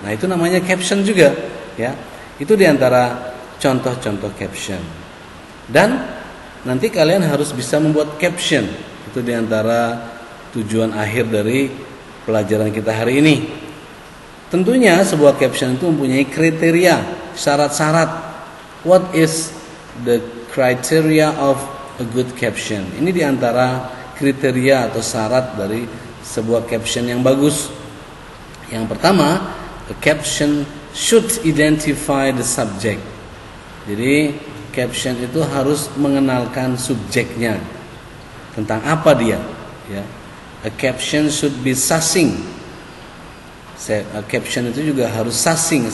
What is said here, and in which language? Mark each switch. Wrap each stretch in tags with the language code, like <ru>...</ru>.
<id>Nah, itu namanya caption juga, ya. Itu diantara contoh-contoh caption. Dan nanti kalian harus bisa membuat caption. Itu diantara tujuan akhir dari pelajaran kita hari ini. Tentunya sebuah caption itu mempunyai kriteria, syarat-syarat.</id> <en>What is the criteria of a good caption?</en> <id>Ini diantara kriteria atau syarat dari sebuah caption yang bagus. Yang pertama,</id> <en>a caption should identify the subject.</en> <id>Jadi caption itu harus mengenalkan subjeknya, tentang apa dia, ya.</id> <en>A caption should be succinct.</en> <id>A caption itu juga harus succinct.</id>